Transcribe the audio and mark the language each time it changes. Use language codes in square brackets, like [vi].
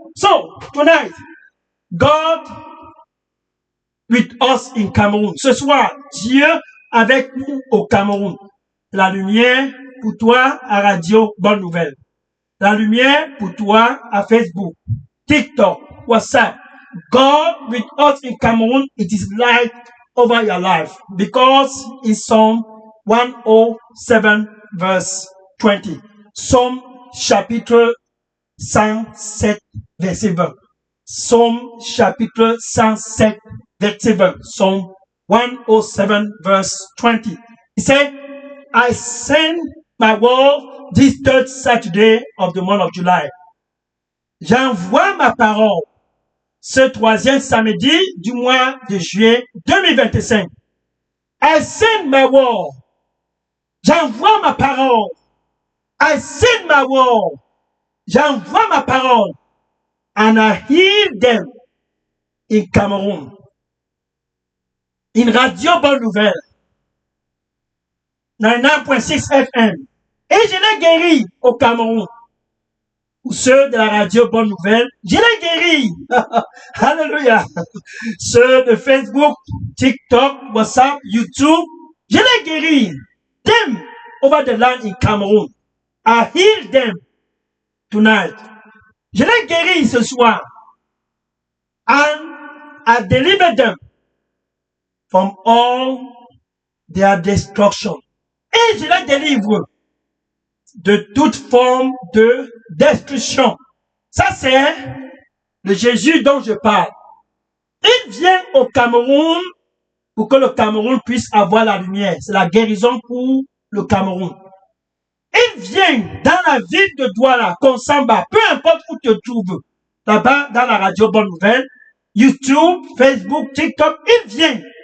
[en] So, tonight, God with us in Cameroon. [fr] Ce soir, Dieu avec nous au Cameroun. La lumière pour toi à Radio Bonne Nouvelle. La lumière pour toi à Facebook, TikTok, WhatsApp. [en] God with us in Cameroon, it is light over your life because it's Psalm 107 verse 20. [fr] Psalm chapitre 107 verset 20. Psalm chapitre 107 verset 20. [en] Psalm 107 verse 20. He said, I send my word this third Saturday of the month of July. J'envoie ma parole ce troisième samedi du mois de juillet 2025. I send my word. [fr] J'envoie ma parole. [en] I send my word. [fr] J'envoie ma parole. [en] And I heal them in Cameroon. In Radio Bonne Nouvelle. 99.6 FM. [fr] Et je l'ai guéri au Cameroun. Ou ceux de la radio Bonne Nouvelle, je l'ai guéri. Alléluia. Ceux de Facebook, TikTok, WhatsApp, YouTube, je l'ai guéri. [en] Them over the land in Cameroon. I heal them tonight. [fr] Je l'ai guéri ce soir. [en] And I deliver them from all their destruction. [fr] Et je les délivre de toute forme de destruction. Ça, c'est le Jésus dont je parle. Il vient au Cameroun pour que le Cameroun puisse avoir la lumière. C'est la guérison pour le Cameroun. Il vient dans la ville de Douala, Konsamba, peu importe où tu te trouves, là-bas dans la radio Bonne Nouvelle, YouTube, Facebook, TikTok, il vient.